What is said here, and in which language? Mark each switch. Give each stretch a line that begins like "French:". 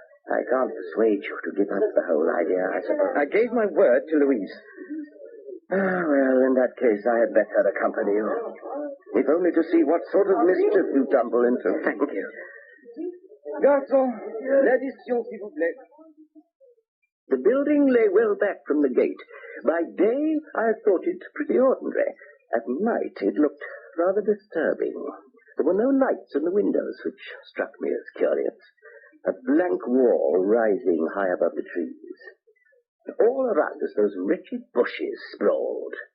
English: I can't persuade you to give up the whole idea, I suppose. I gave my word to Louise. Well, in that case, I had better accompany you. If only to see what sort of mischief you tumble into. Thank you.
French: Garçon, l'addition, s'il vous plaît.
English: The building lay well back from the gate. By day, I thought it pretty ordinary. At night, it looked rather disturbing. There were no lights in the windows, which struck me as curious. A blank wall rising high above the trees. All around us, those wretched bushes sprawled.